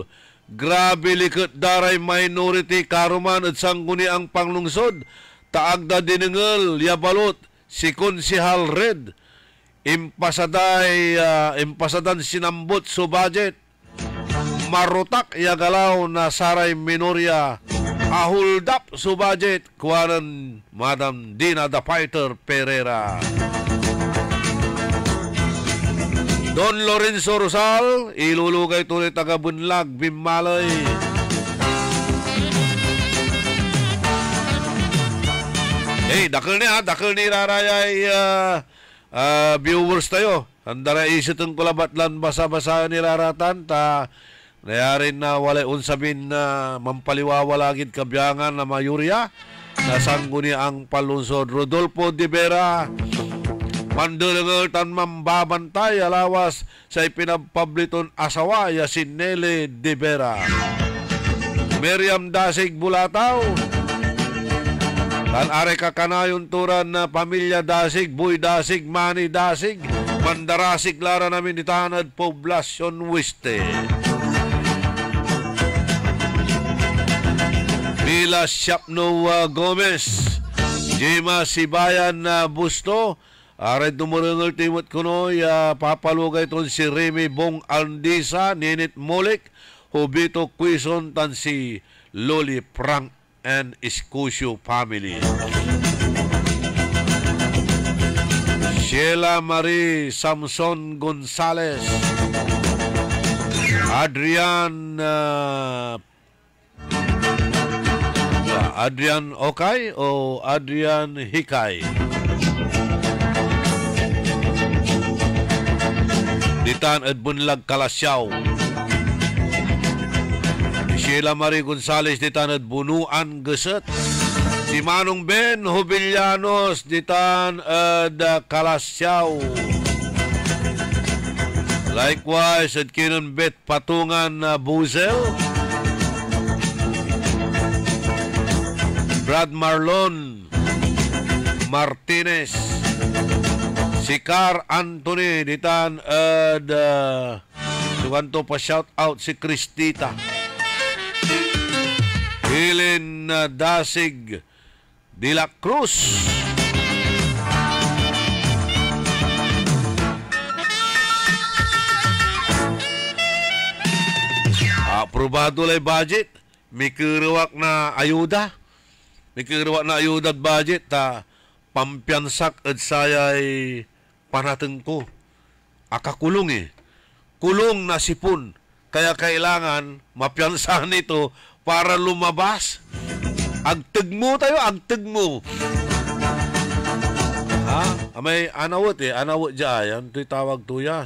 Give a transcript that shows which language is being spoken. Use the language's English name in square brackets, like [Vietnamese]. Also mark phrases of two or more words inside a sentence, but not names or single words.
[Pangasinan] Grabe likot daray minority karuman at sangguni ang panglungsod. Taagda dinengel yabalot si Konsihal Red. Impasadan sinambot so budget. Marutak yagalaw na saray minorya. Hold up so budget. Kuwanan Madam Dina the Fighter Pereira. Don Lorenzo Rosal, ilulugay tuloy taga-Bunlag, Bimaloy. Dakil ni rarayay viewers tayo. Handara isitong kulabatlan basa-basa ni raratan, nayarin na walay unsabin na mampaliwawalagid kabyangan na mayurya. Nasangguni ang palunsod. Rodolfo de Vera, Mandulangal tan mambabantay alawas sa ipinagpabliton asawa ya si Nelly de Vera. Miriam Dasig Bulataw, tan are kakanayon turan na pamilya Dasig, Boy Dasig, Manny Dasig, Mandarasig lara namin itanad Poblacion Weste. Mila Siapno Gomez, Jima Sibayan Busto, aray dumurungal timot kuno papalugay ton si Remy Bong Andisa, Ninit Molik, Hubito Quizon tan si Loli Frank and Escusio family. Sheila Marie Samson Gonzales, Adrian Okay o Adrian Hikay. Ditan at Bunlag Kalasyaw. Sheila Marie Gonzales ditan at Bunuan Geset. Si Manong Ben Hubillanos ditan at Kalasyaw. Likewise at Kinon Bet Patungan Buzel. Brad Marlon Martinez. Si Car Anthony ditan suganto pa shout out si Cristita. Helen Dasig de la Cruz. Aprobado lay budget. May kiruwak na ayuda. May kiruwak na ayuda at budget pampiyansak at sayay panateng ko. Akakulong kulong na sipon. [Filipino] Kaya kailangan mapiyansahan ito para lumabas. [Pangasinan] Agtagmo tayo, agtagmo. May anawot anawot dyan. Ito'y tawag tuya.